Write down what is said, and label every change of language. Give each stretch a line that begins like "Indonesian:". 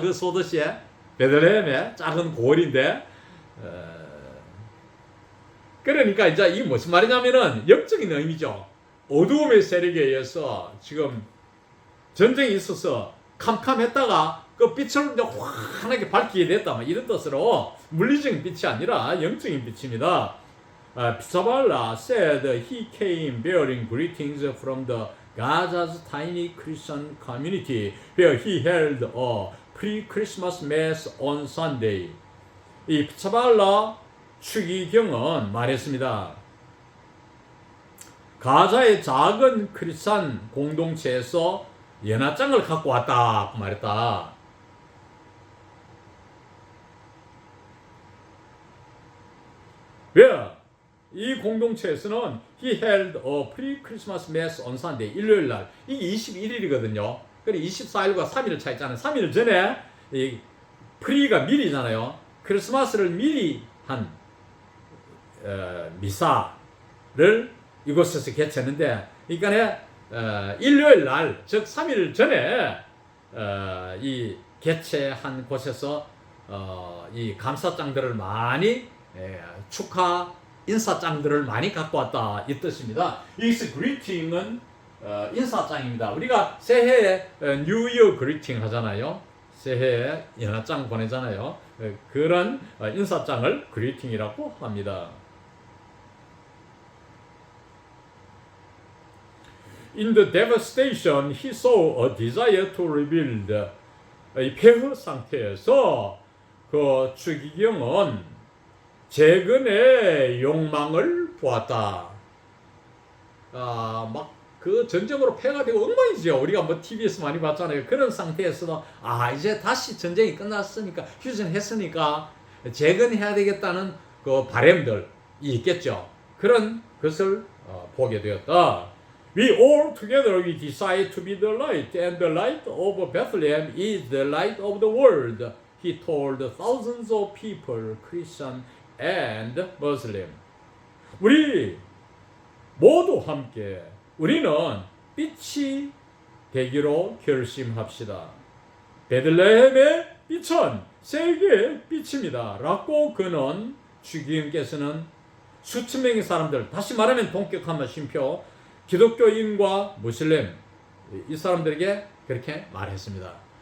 Korean: 그 소도시에 베들레헴의 작은 고을인데 그러니까 이제 이게 무슨 말이냐면은 영적인 의미죠. 어두움의 세력에 의해서 지금 전쟁이 있어서 캄캄했다가 그 빛을 이제 환하게 밝히게 됐다, 이런 뜻으로 물리적인 빛이 아니라 영적인 빛입니다.
English: 피차발라 said he came bearing greetings from the Gaza's tiny Christian community where he held a pre-Christmas mass on Sunday.
Korean: 이 피차발라 추기경은 말했습니다. 가자의 작은 크리스찬 공동체에서 연합장을 갖고 왔다 말했다. 왜? 이 공동체에서는
English: he held a pre-Christmas mass on Sunday.
Korean: 일요일 날. 이게 21일이거든요. 그래 24일과 3일을 차있잖아요. 3일 전에 이
English: pre
Korean: 가 미리잖아요. 크리스마스를 미리 한 미사를 이곳에서 개최했는데, 그러니까 일요일 날, 즉 3일 전에 이 개최한 곳에서 이 감사장들을 많이 축하 인사장들을 많이 갖고 왔다, 이 뜻입니다. 이 greeting은 인사장입니다. 우리가 새해에
English: New Year greeting
Korean: 하잖아요. 새해에 연하장 보내잖아요. 그런 인사장을 greeting이라고 합니다.
English: In the devastation, he saw a desire to rebuild.
Korean: 이 폐허 상태에서 그 추기경은 재건의 욕망을 보았다. 막 그 전쟁으로 폐가 되고 엉망이죠. 우리가 뭐 TV에서 많이 봤잖아요. 그런 상태에서도 이제 다시 전쟁이 끝났으니까, 휴전했으니까 재건해야 되겠다는 그 바람들이 있겠죠. 그런 것을 보게 되었다.
English: We all together we decide to be the light, and the light of Bethlehem is the light of the world. He told thousands of people, Christian and Muslim.
Korean: 우리 모두 함께 우리는 빛이 되기로 결심합시다. 베들레헴의 빛은 세계의 빛입니다. 라고 그는 추기경께서는 수천 명의 사람들, 다시 말하면 동격하면 심표, 기독교인과 무슬림 이 사람들에게 그렇게 말했습니다.